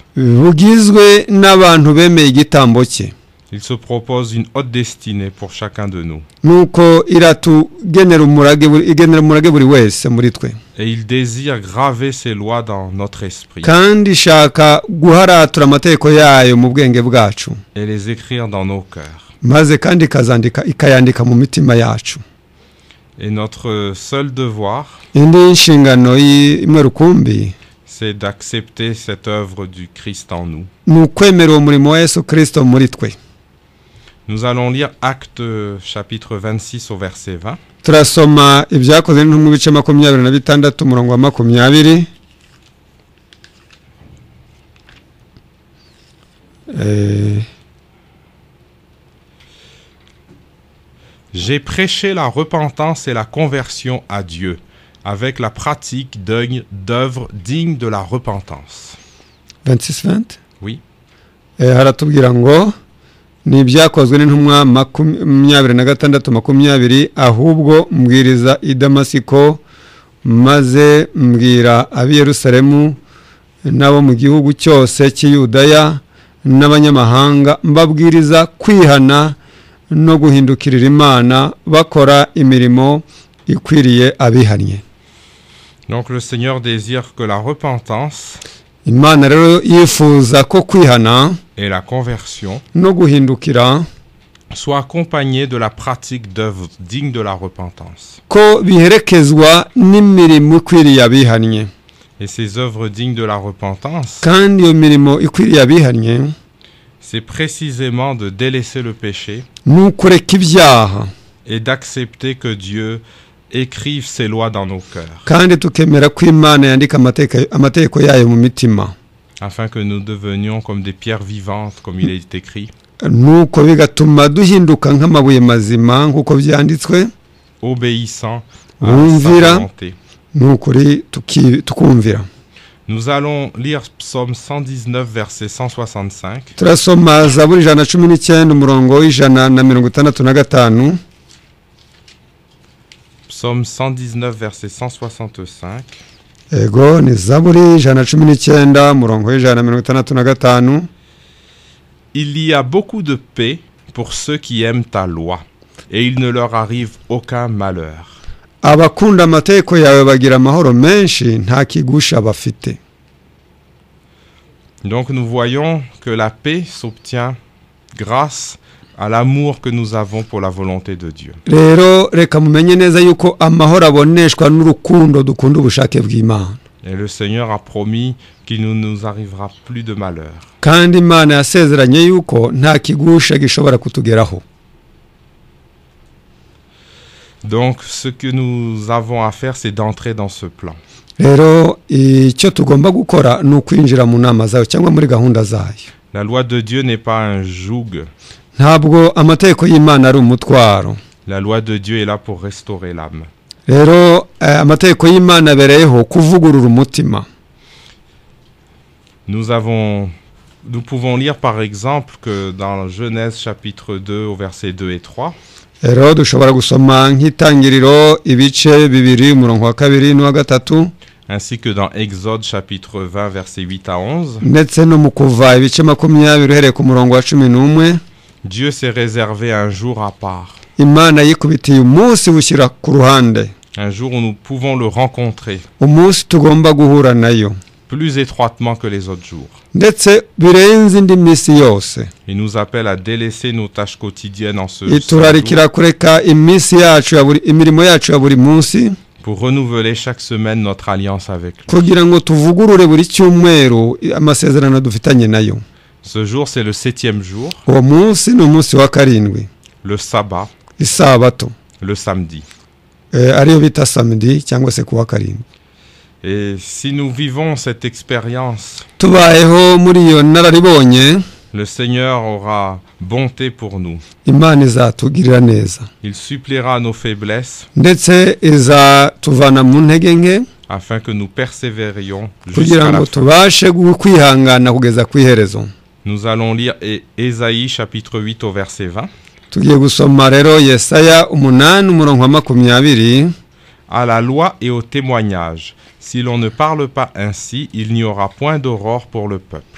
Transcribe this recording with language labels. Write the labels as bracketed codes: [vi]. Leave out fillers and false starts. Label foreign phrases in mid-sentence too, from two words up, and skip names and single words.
[rw] Bugizwe n'abantu bemeye igitambo cye. [fr] Il se propose une haute destinée pour chacun de nous. [rw] Nuko iratugenera umurage buri wese muri twe. [fr] Et il désire graver ses lois dans notre esprit. [rw] Kandi shaka guharatura amategeko yayo mu bwenge bwacu. [fr] Et les écrire dans nos cœurs. [rw] Maze kandi ikayandika mu mitima yacu. [fr] Et notre seul devoir, [rw] indi nshingano imwe rukumbi, [fr] c'est d'accepter cette œuvre du Christ en nous. [rw] Nukwemera umurimo wa Yesu Kristo muri twe. [fr] Nous allons lire Actes chapitre 26 au verset 20. [rw] Turasoma ibyakozwe n'intumwa ibice 26 umurongo wa 20. [fr] J'ai prêché la repentance et la conversion à Dieu, avec la pratique d'œuvres dignes de la repentance. 26:20. Oui. [rw] Haratubwira ngo ni ibyakozwe n'intumwa 26:20, ahubwo mbwiriza i Damasiko, maze mbwira ab'i Yerusalemu n'abo mu gihugu cyose cy'Iyudaya n'abanyamahanga, mbabwiriza kwihana no guhindukirira Imana, bakora imirimo ikwiriye abihannye. [fr] Donc le Seigneur désire que la repentance [rw] Imana rero yifuza ko kwihana [fr] et la conversion [rw] no guhindukira [fr] soit accompagné de la pratique d'œuvres dignes de la repentance. [rw] Ko biherekezwa n'imirimo ikwiriye abihannye. [fr] Et ces œuvres dignes de la repentance, [rw] kandi iyo mirimo ikwiriye abihannye, [fr] c'est précisément de délaisser le péché [rw] n'ukureka ibyaha [fr] et d'accepter que Dieu écrive ses lois dans nos cœurs. [rw] Kandi tukemera ko Imana yandika amategeko yayo mu mitima. [fr] Afin que nous devenions comme des pierres vivantes, comme il est écrit. [rw] Nuko bigatuma duhinduka nk'amabuye mazima nk'uko byanditswe. [fr] Obéissant à sa volonté. [rw] Nukuri tukumvira. [fr] Nous allons lire Psaume 119, verset 165. [rw] turasoma zaburi 119 umurongo w'ijana na 65. [fr] Psaume 119, verset 165. [rw] Ego ni zaburi 119 umurongo w'ijana na 65. [fr] Il y a beaucoup de paix pour ceux qui aiment ta loi, et il ne leur arrive aucun malheur. [rw] Abakunda amategeko yawe bagira amahoro menshi nta kigusha bafite. [fr] Donc nous voyons que la paix s'obtient grâce à l'amour que nous avons pour la volonté de Dieu. [rw] Rero reka mumenye neza yuko amahoro aboneshwa n'urukundo dukunda ubushake bw'Imana. [fr] Et le Seigneur a promis qu'il ne nous arrivera plus de malheur. [rw] Kandi Imana yasezeranye yuko nta kigusha gishobora kutugeraho. [fr] Donc ce que nous avons à faire, c'est d'entrer dans ce plan. [rw] Rero icyo tugomba gukora ni ukwinjira mu nama zayo cyangwa muri gahunda zayo. [fr] La loi de Dieu n'est pas un joug. [rw] Ntabwo amategeko y'Imana ari umutwaro. [fr] La loi de Dieu est là pour restaurer l'âme. [rw] Rero amategeko y'Imana abereyeho kuvugurura umutima. [fr] Nous pouvons lire par exemple que dans Genèse chapitre 2 au verset 2 et 3, [rw] Rero dushobora gusoma nk'itangiriro ibice 2 umurongo wa 2 n'uwa 3, [fr] ainsi que dans Exode chapitre 20 verset 8 à 11, [rw] ndetse no mu Kuva ibice 20 uhereye ku murongo wa 11. [fr] Dieu s'est réservé un jour à part, [rw] Imana yikubitiye umunsi bushyira ku ruhande, [fr] un jour où nous pouvons le rencontrer [rw] umunsi tugomba guhura nayo [fr] plus étroitement que les autres jours. [rw] ndetse birenze indi minsi yose. [fr] Il nous appelle à délaisser nos tâches quotidiennes en ce jour [rw] Iturarikira kureka iminsi yacu imirimo yacu ya buri munsi [fr] pour renouveler chaque semaine notre alliance avec lui. [rw] kugira ngo tuvugurure buri cyumweru amasezerano dufitanye nayo. [fr] Ce jour, c'est le 7e jour, [rw] Uwo munsi ni umunsi wa 7, [fr] le sabbat, [rw] isabato, [fr] le samedi. [rw] ariyo bita samedi cyangwa se kuwa 7. [fr] Et si nous vivons cette expérience, [rw] Tubayeho muri iyo nararibonye, [fr] le Seigneur aura bonté pour nous. [rw] Imana izatugirira neza [fr] Il suppliera nos faiblesses [rw] ndetse izatuvana mu ntege nke [fr] afin que nous persévérions [rw] kugira [fr] jusqu'à la [rw] ngo [fr] fin. [rw] tubashe kwihangana kugeza ku iherezo. [fr] Nous allons lire Ésaïe chapitre 8 au verset 20. [rw] Tugiye gusoma rero Yesaya 8 umurongo wa 20. [fr] À la loi et au témoignage, si l'on ne parle pas ainsi, il n'y aura point d'aurore pour le peuple.